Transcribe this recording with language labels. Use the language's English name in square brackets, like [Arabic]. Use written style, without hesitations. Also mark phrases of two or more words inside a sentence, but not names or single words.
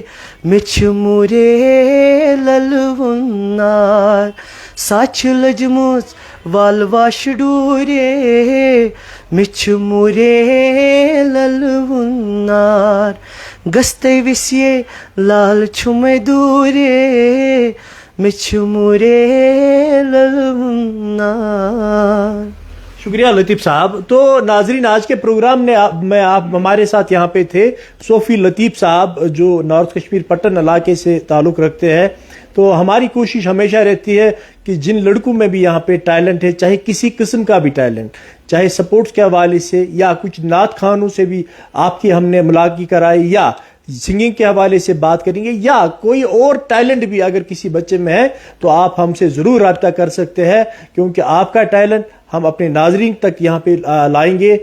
[Kashmiri] مچھ مورے للونار, ساچھ لجموس والواش ڈورے مچھ مورے للونار, گستے وسیے لال چھم دورے مچھ مورے للونار. [Urdu] شکریہ لطیف صاحب. تو ناظرین, آج کے پروگرام میں آپ ہمارے ساتھ یہاں پہ تھے صوفی لطیف صاحب جو نارتھ کشمیر پٹن علاقے سے تعلق رکھتے ہیں. تو ہماری کوشش ہمیشہ رہتی ہے کہ جن لڑکوں میں بھی یہاں پہ ٹیلنٹ ہے، چاہے کسی قسم کا بھی ٹیلنٹ، چاہے سپورٹس کے حوالے سے یا کچھ نعت خوانوں سے بھی آپ کی ہم نے ملاقات کرائی، یا سنگنگ کے حوالے سے بات کریں گے، یا کوئی اور ٹیلنٹ بھی اگر کسی بچے میں ہے تو آپ ہم سے ضرور رابطہ کر سکتے ہیں، کیونکہ آپ کا ٹیلنٹ ہم اپنے ناظرین تک یہاں پہ لائیں گے۔